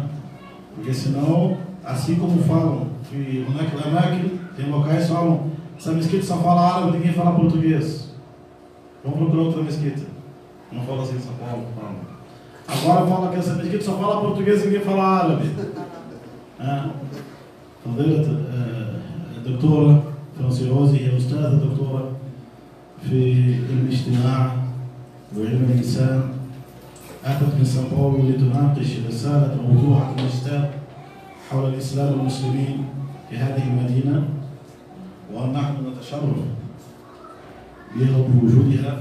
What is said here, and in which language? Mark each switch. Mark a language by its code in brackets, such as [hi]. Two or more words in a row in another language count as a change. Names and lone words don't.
[pt] Porque senão, assim como falam, tem locais que falam: essa mesquita só fala árabe, ninguém fala português. Vamos procurar outra mesquita. Não fala assim em São Paulo. Agora fala que essa mesquita só fala português e ninguém fala árabe. [ar] الدكتورة فرانسيروزي هي أستاذة دكتورة في علم الاجتماع وعلم الإنسان. أتت من سان باولو لتناقش رسالة موضوع الماجستير حول الإسلام والمسلمين في هذه المدينة، ونحن نتشرف بها بوجودها.